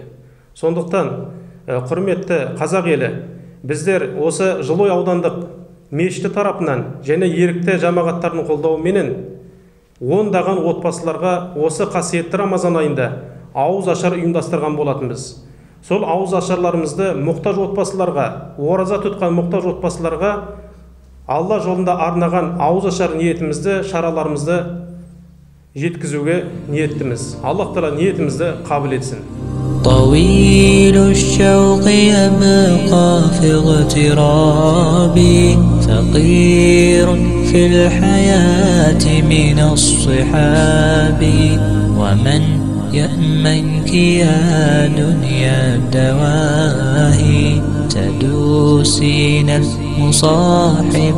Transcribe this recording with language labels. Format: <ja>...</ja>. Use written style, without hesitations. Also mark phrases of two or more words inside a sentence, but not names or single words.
<kk>Сондықтан, құрметті қазақ елі, біздер осы Жылой аудандық мешіті тарапынан және ерікті жамағаттардың қолдауыменен ондаған отбасыларға осы қасиетті Рамазан айында ауыз ашар ұйымдастырған болатынбыз. Сол ауыз ашарларымызды мұқтаж отбасыларға, ораза тұтқан мұқтаж отбасыларға Алла жолында арнаған ауыз ашар ниетімізді, шараларымызды жеткізуге ниеттіміз. Аллах Тағала ниетімізді қабыл етсін.</kk> <ar>طويل الشوق يبقى في اغترابي فقير في الحياة من الصحاب ومن يأمنك يا دنيا الدواهي تدوسين المصاحب</ar>